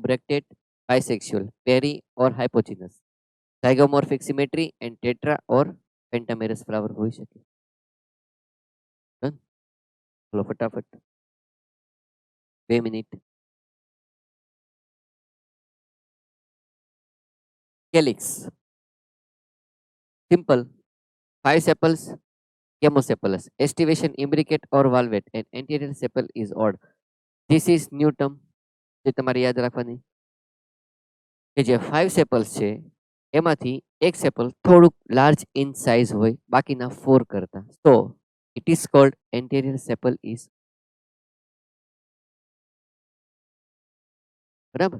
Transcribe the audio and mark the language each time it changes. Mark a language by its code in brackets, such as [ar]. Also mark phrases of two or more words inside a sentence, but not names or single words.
[en] bracted, bisexual, peri or hypogynous, zygomorphic symmetry and tetra or pentamerous flower [gu] હોઈ શકે. ચલો ફટાફટ 2 મિનિટ. [en] calyx simple 5 sepals, chemosepalous, estivation imbricate or valvate and anterior sepal is odd. This is new term [gu] જે તમારે યાદ રાખવાની કે જે 5 સેપલ્સ છે એમાંથી એક સેપલ થોડુંક [en] large in size [gu] હોય બાકીના 4 કરતા. [en] તો it is called anterior sepal is. બરાબર.